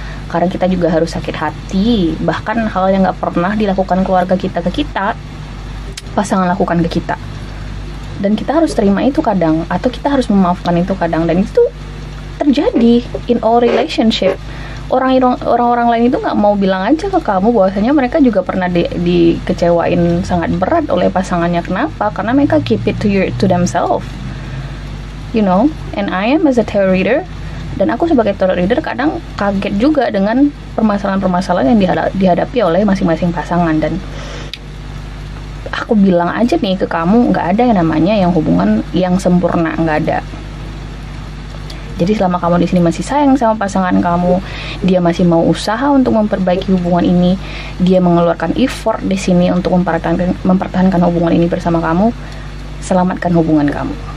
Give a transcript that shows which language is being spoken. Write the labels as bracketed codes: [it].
[id] Karena kita juga harus sakit hati, bahkan hal yang gak pernah dilakukan keluarga kita ke kita, pasangan lakukan ke kita, dan kita harus terima itu kadang, atau kita harus memaafkan itu kadang. Dan itu terjadi [en] in all relationship. [id] Orang-orang lain itu gak mau bilang aja ke kamu bahwasanya mereka juga pernah dikecewain sangat berat oleh pasangannya. Kenapa? Karena mereka [en] keep it to themselves, you know. And I am as a tarot reader, [id] Dan aku sebagai tarot reader kadang kaget juga dengan permasalahan-permasalahan yang dihadapi oleh masing-masing pasangan. Dan aku bilang aja nih ke kamu, nggak ada yang namanya yang hubungan yang sempurna, nggak ada. Jadi selama kamu di sini masih sayang sama pasangan kamu, dia masih mau usaha untuk memperbaiki hubungan ini, dia mengeluarkan effort di sini untuk mempertahankan hubungan ini bersama kamu, selamatkan hubungan kamu.